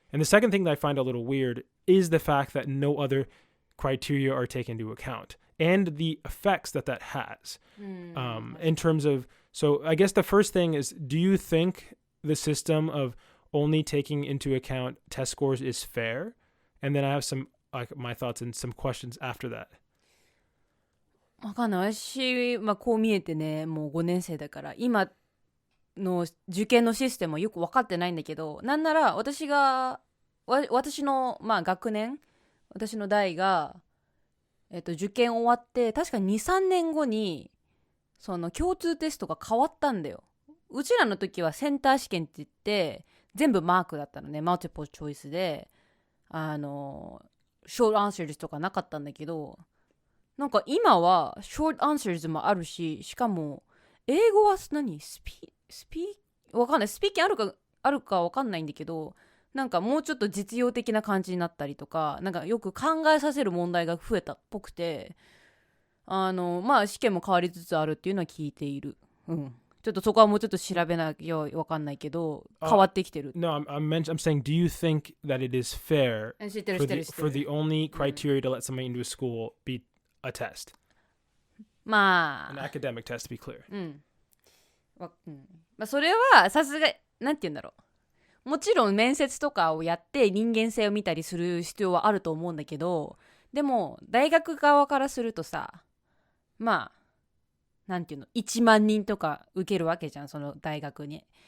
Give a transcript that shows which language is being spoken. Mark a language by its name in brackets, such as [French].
[English] And the second thing that I find a little weird is the fact that no other criteria are taken into account and the effects that has in terms of, so I guess the first thing is, do you think the system of only taking into account test scores is fair? And then I have some my thoughts and some questions after that. [Japanese] わかんない。私、こう見えてね、もう5年生だから、今の受験のシステムはよく分かってないんだけど、なんなら私の、学年、私の代が、受験終わって、確か2、3年後に、その共通テストが変わったんだよ。うちらの時はセンター試験って言って、全部マークだったのね。マルティプルチョイスで、ショートアンサーズとかなかったんだけど、なんか今はショートアンサーズもあるし、しかも英語はわかんない。スピーキングあるかわかんないんだけど、なんかもうちょっと実用的な感じになったりとか、なんかよく考えさせる問題が増えたっぽくて、試験も変わりつつあるっていうのは聞いている。ちょっとそこはもうちょっと調べなきゃわかんないけど、変わってきてる。 [English] No, I'm saying, do you think that it is fair for the only criteria to let somebody into a school be a test? An academic test, to be clear. [Japanese] それはさすが、なんて言うんだろう。もちろん面接とかをやって人間性を見たりする必要はあると思うんだけど、でも大学側からするとさ、なんていうの、1万人とか受けるわけじゃん、その大学に。